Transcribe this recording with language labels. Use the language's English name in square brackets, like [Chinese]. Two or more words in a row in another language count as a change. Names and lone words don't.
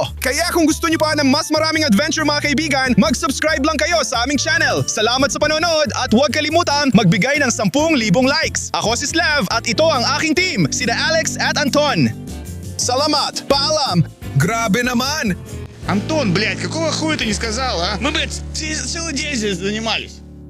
[Filipino] Kaya kung gusto niyo pa ng mas maraming adventure mga kaibigan, mag-subscribe lang kayo sa aming channel. Salamat sa panonood at huwag kalimutang magbigay ng 10,000 likes. Ako si Slav at ito ang aking team, sina Alex at Anton. Salamat! Paalam! Grabe naman! [Russian] Антон, блядь, какого хуя ты не сказал, а? Мы, блядь, целый день здесь занимались.